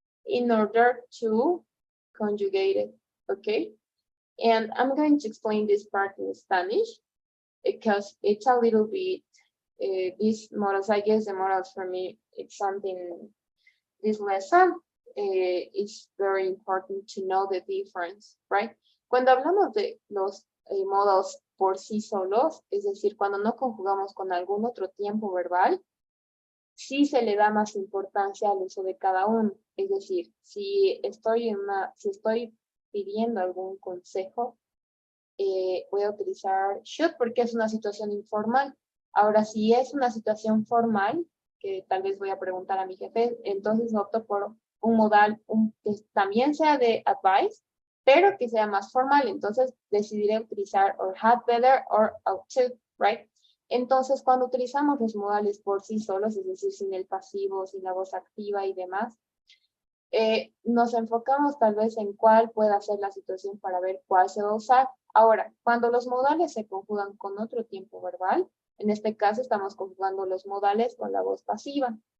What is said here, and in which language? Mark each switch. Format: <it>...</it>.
<en>In order to conjugate it, okay? And I'm going to explain this part in Spanish because it's a little bit, these models, I guess the models for me, it's something, this lesson is very important to know the difference, right?</en> <es>Cuando hablamos de los modals por sí solos, es decir, cuando no conjugamos con algún otro tiempo verbal, sí se le da más importancia al uso de cada uno. Es decir, si estoy pidiendo algún consejo, voy a utilizar should porque es una situación informal. Ahora, si es una situación formal, que tal vez voy a preguntar a mi jefe, entonces opto por un modal que también sea de advice, pero que sea más formal. Entonces decidiré utilizar or had better or ought to, right? Entonces cuando utilizamos los modales por sí solos, es decir, sin el pasivo, sin la voz activa y demás, nos enfocamos tal vez en cuál pueda ser la situación para ver cuál se va a usar. Ahora, cuando los modales se conjugan con otro tiempo verbal, en este caso estamos conjugando los modales con la voz pasiva.</es>